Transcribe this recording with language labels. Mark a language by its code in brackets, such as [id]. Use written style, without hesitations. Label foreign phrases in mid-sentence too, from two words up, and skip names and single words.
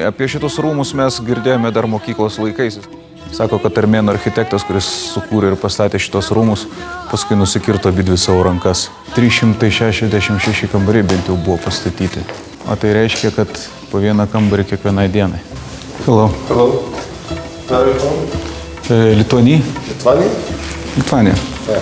[lt] Apie šitus rūmus mes girdėjome dar mokyklos laikais. Sako, kad armėnų architektas, kuris sukūrė ir pastatė šitos rūmus, paskui nusikirto abidvi savo rankas. 366 kambariai bent jau buvo pastatyti. O tai reiškia, kad po vieną kambarį kiekvienai dienai. [en] Hello. Hello. Where are you from? Lithuania. Lithuania? Lithuania. Yeah.